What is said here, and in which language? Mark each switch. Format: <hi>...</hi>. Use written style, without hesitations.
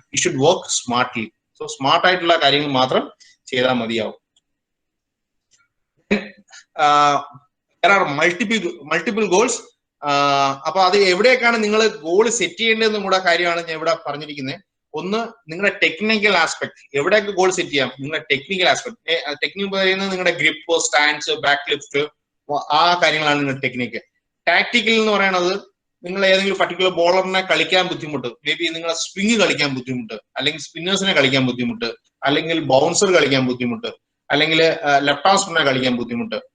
<en>You should work smartly.</en> <ml>So smart ആയിട്ടുള്ള കാര്യങ്ങൾ മാത്രം ചെയ്താൽ മതിയാവും.</ml> <en>there are multiple goals.</en> <ml>അപ്പൊ അത് എവിടെയൊക്കെയാണ് നിങ്ങൾ ഗോൾ സെറ്റ് ചെയ്യേണ്ടതെന്നും കൂടെ കാര്യമാണ് ഞാൻ ഇവിടെ പറഞ്ഞിരിക്കുന്നത്. ഒന്ന്, നിങ്ങളുടെ ടെക്നിക്കൽ ആസ്പെക്ട്, എവിടെയൊക്കെ ഗോൾ സെറ്റ് ചെയ്യാം. നിങ്ങളുടെ ടെക്നിക്കൽ ആസ്പെക്ട്, ടെക്നിക് പറയുന്നത് നിങ്ങളുടെ ഗ്രിപ്പ്, സ്റ്റാൻസ്, ബാക്ക് ലിഫ്റ്റ്, ആ കാര്യങ്ങളാണ് നിങ്ങളുടെ ടെക്നിക്ക്. ടാക്ടിക്കൽ എന്ന് പറയുന്നത് നിങ്ങൾ ഏതെങ്കിലും പർട്ടിക്കുലർ ബോളറിനെ കളിക്കാൻ ബുദ്ധിമുട്ട്, മേ ബി നിങ്ങളെ സ്വിങ് കളിക്കാൻ ബുദ്ധിമുട്ട്, അല്ലെങ്കിൽ സ്പിന്നേഴ്സിനെ കളിക്കാൻ ബുദ്ധിമുട്ട്, അല്ലെങ്കിൽ ബൗൺസർ കളിക്കാൻ ബുദ്ധിമുട്ട്, അല്ലെങ്കിൽ ലെഫ്റ്റ് ഹാൻഡ് സ്പിന്നറെ കളിക്കാൻ ബുദ്ധിമുട്ട്.</ml>